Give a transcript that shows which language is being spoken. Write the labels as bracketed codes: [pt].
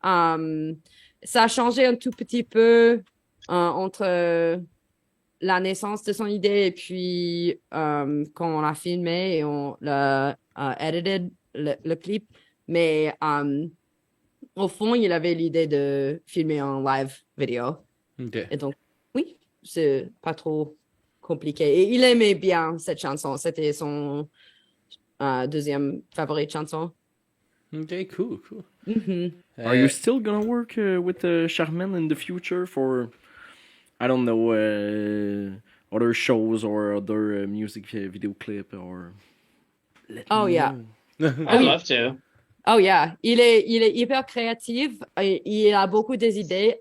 [fr] Ça a changé un tout petit peu entre la naissance de son idée et puis quand on l'a filmé et on l'a edited le clip, mais au fond, il avait l'idée de filmer en live vidéo. [en] Okay. [fr] Et donc, oui, c'est pas trop compliqué. Et il aimait bien cette chanson. C'était son deuxième favorite chanson. [en] Okay, cool. Mm-hmm. Are you still gonna work with Charmaine in the future for, I don't know, other shows or other music video clip or? Oh, yeah. I'd love to. Oh yeah, [fr] il est hyper créatif et il a beaucoup des idées.